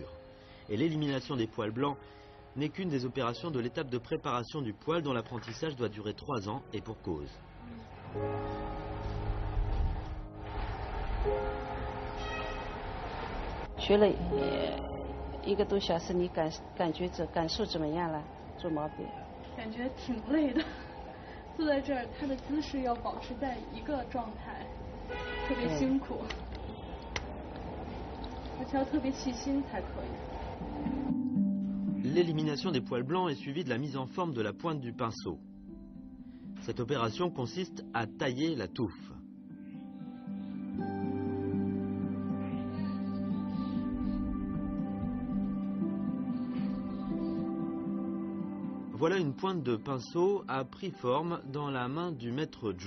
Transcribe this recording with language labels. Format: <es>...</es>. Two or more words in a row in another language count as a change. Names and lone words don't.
<fr>Et l'élimination des poils blancs n'est qu'une des opérations de l'étape de préparation du poil dont l'apprentissage doit durer 3 ans et pour cause.</fr> <zh>学了1个多小时，你感受怎么样了？做毛笔？感觉挺累的，坐在这儿，他的姿势要保持在一个状态，特别辛苦，而且要特别细心才可以。</zh> <fr>L'élimination des poils blancs est suivie de la mise en forme de la pointe du pinceau. Cette opération consiste à tailler la touffe. Voilà une pointe de pinceau a pris forme dans la main du maître Zhu.</fr>